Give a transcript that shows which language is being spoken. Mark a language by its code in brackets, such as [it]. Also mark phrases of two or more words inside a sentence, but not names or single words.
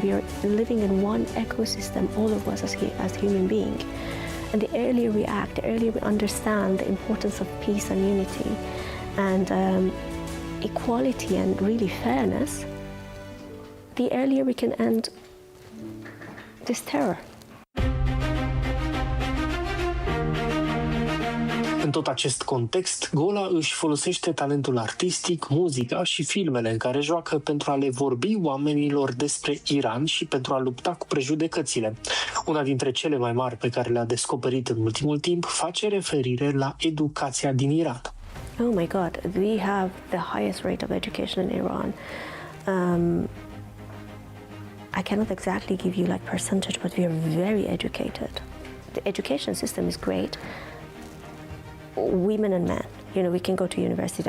[en] We are living in one ecosystem, all of us as human beings. And the earlier we act, the earlier we understand the importance of peace and unity and equality and really fairness, the earlier we can end this terror. [ro] În tot acest context, Gola își folosește talentul artistic, muzica și filmele în care joacă pentru a le vorbi oamenilor despre Iran și pentru a lupta cu prejudecățile. Una dintre cele mai mari pe care le-a descoperit în ultimul timp face referire la educația din Iran. [en] Oh my God, we have the highest rate of education in Iran. I cannot exactly give you like percentage, but we are very educated. The education system is great. Women and men, we can go to university.